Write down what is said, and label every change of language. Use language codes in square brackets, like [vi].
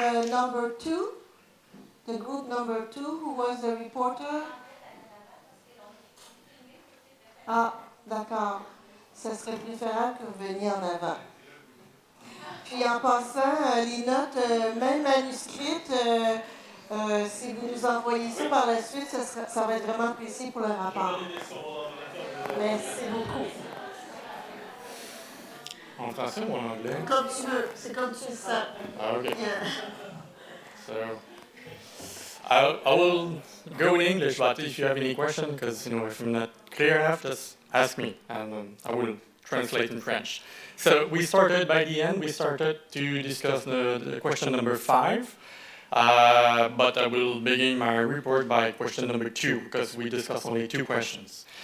[en] Number 2, the group number 2, who was the reporter? [fr] Ah, d'accord. Ce serait préférable que vous veniez en avant. Puis en passant, les notes, même manuscrites, si vous nous envoyez ça par la suite, ça va être vraiment apprécié pour le rapport. Merci beaucoup. En français ou en anglais? Comme tu veux, c'est comme tu le sens. [en] Ah, okay. Yeah. So, I will go in English, but if you have any question, because if I'm not clear enough, just ask me, and I will translate in French. So we started by the end. We started to discuss the question number 5, but I will begin my report by question number 2 because we discussed only 2 questions.